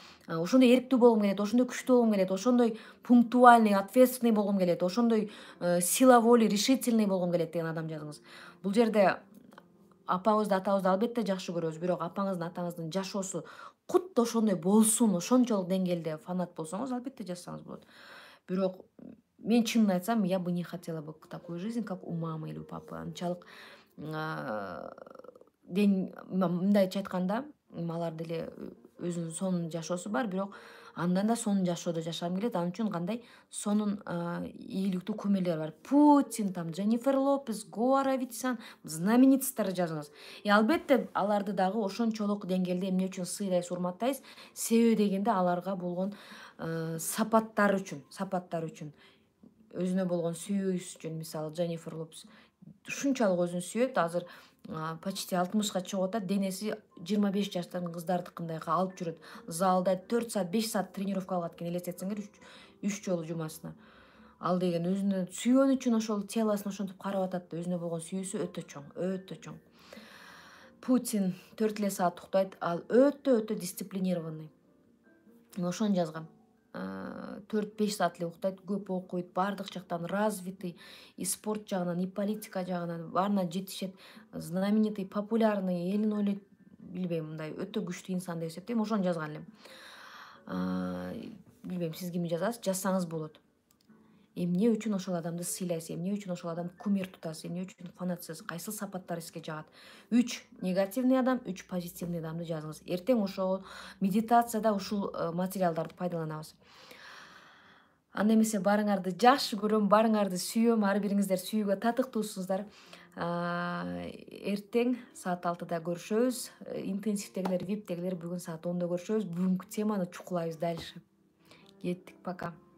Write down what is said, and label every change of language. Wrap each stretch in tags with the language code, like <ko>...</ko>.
<ky>Ошондой эрктүү болгум келет, ошондой күчтүү болгум келет, ошондой</ky> <ru>пунктуальный, ответственный</ru> <ky>болгум келет, ошондой</ky> <ru>сила воли, решительный</ru> <ky>болгум келет деген адам жазыңыз. Бул жерде апабызды, атабызды албетте жакшы көрөбүз, бирок апаңыздын, атаңыздын жашоосу кутта ошондой болсун, ошончолук деңгээлде фанат болсоңуз, албетте жазсаңыз болот. Бирок мен чынын айтсам,</ky> <ru>я бы не хотела бы такую жизнь, как у мамы или у папы.</ru> <ky>Анчалык мындайча айтканда, алар деле өзүнүн сонун жашоосу бар, бирок андан да сонун жашоодо жашагым келет. Ал үчүн кандай сонун ийгиликтүү кумирлер бар. Путин, там Дженнифер Лопес, Гоара Витсан, знаменитосттарды жазыңыз. И албетте аларды дагы ошончолук деңгээлде эмне үчүн сыйлайсыз, урматтайсыз? Себеби дегенде аларга болгон сапаттары үчүн, өзүнө болгон сүйүүсү үчүн. Мисалы, Дженнифер Лопес ушунчалык өзүн сүйөт, азыр почти 60ка чыгып атат, денеси 25 жаштагы кыздардыкындай алып жүрөт. Залда 4 саат, 5 саат тренировка алат экен, элестетсеңер, 3 жолу жумасына. Ал деген өзүнө сүйгөн үчүн ошол телосун ошентип карап атат да, өзүнө болгон сүйүүсү өтө чоң, өтө чоң. Путин 4 эле саат уктайт, ал өтө дисциплинированный. Ошону жазгам. 4-5 саат эле уктайт, көп окуйт, баардык жактан развитый, и спорт жагынан, и политика жагынан баарына жетишет.</ky> <ru>Знаменитый, популярный,</ru> <ky>элин ойлойт, билбейм, мындай өтө күчтүү инсан деп эсептейм. Ошону жазган элем. Билбейм, сиз кимди жазасыз, жазсаңыз болот. Эмне үчүн ошол адамды сыйлайсыз, эмне үчүн ошол адамды кумир тутасыз, эмне үчүн фанатсыз, кайсыл сапаттары сизге жагат? 3 негативный адам, 3 позитивный адамды жазыңыз. Эртең ошол медитацияда ушул материалдарды пайдаланабыз. Анда эмесе баарыңарды жакшы көрөм, баарыңарды сүйөм, ар бириңиздер сүйүүгө татыктуусуздар. Эртең саат 6-да көрүшөбүз. Интенсивдегилер, виптегилер бүгүн саат 10-да көрүшөбүз. Бүгүнкү теманы чукулайбыз дальше. Кеттик, пока.</ky>